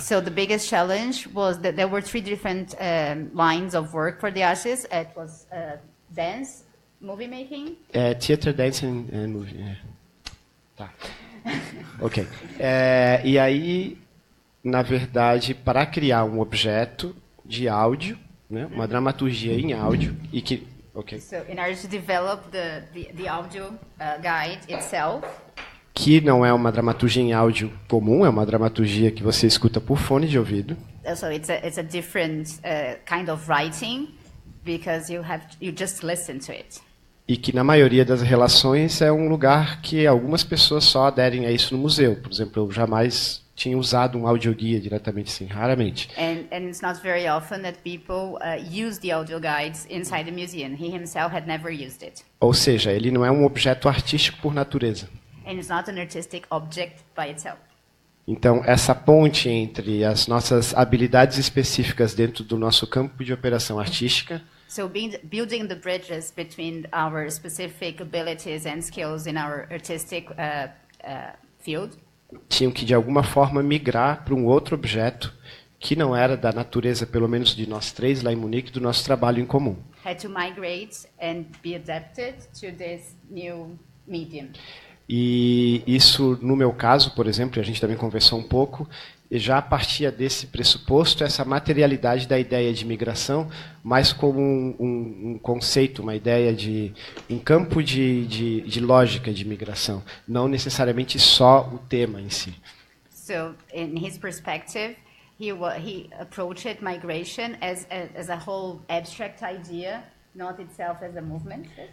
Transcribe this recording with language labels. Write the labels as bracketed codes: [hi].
[en] So the biggest challenge was that there were 3 different lines of work for the artists. It was dance, movie making. Theater, dance and movie. [pt] Tá. Ok. E aí, na verdade, para criar um objeto de áudio, né? Uma dramaturgia em áudio e que... [en] Okay. So in order to develop the audio guide itself. [pt] Que não é uma dramaturgia em áudio comum, é uma dramaturgia que você escuta por fone de ouvido. [en] So it's a different kind of writing because you just listen to it. [pt] E que na maioria das relações é um lugar que algumas pessoas só aderem a isso no museu. Por exemplo, eu jamais tinha usado um audioguia diretamente assim, raramente. [en] And it's not very often that people use the audio guides inside the museum. He himself had never used it. [pt] Ou seja, ele não é um objeto artístico por natureza. [en] And it's not an artistic object by itself. [pt] Então, essa ponte entre as nossas habilidades específicas dentro do nosso campo de operação artística, [en] so building the bridges between our specific abilities and skills in our artistic field, [pt] tinham que de alguma forma migrar para um outro objeto que não era da natureza, pelo menos de nós 3 lá em Munique, do nosso trabalho em comum. [en] Had to migrate and be adapted to this new medium. [pt] E isso, no meu caso, por exemplo, a gente também conversou um pouco, já partia desse pressuposto, essa materialidade da ideia de migração, mais como um conceito, uma ideia de um campo de lógica de migração, não necessariamente só o tema em si. [en] So, in his perspective, he approached migration as a whole abstract idea, not itself as a movement.